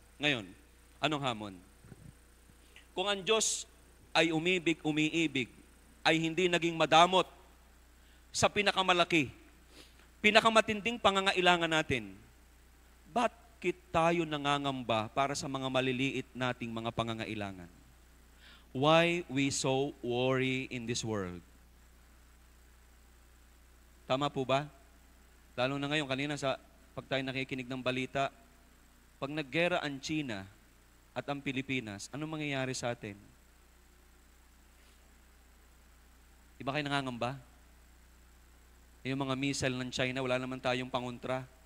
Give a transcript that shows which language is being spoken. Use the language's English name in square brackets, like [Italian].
[Filipino] Ngayon, anong hamon? Kung ang Diyos ay umiibig, ay hindi naging madamot sa pinakamalaki, pinakamatinding pangangailangan natin, bakit tayo nangangamba para sa mga maliliit nating mga pangangailangan? [English] Why we so worry in this world? [Filipino] Tama po ba? Lalo na ngayon, kanina pag tayo nakikinig ng balita, pag naggera ang China at ang Pilipinas, anong mangyayari sa atin? Di ba kayo nangangamba? Yung mga missile ng China, wala naman tayong pangontra.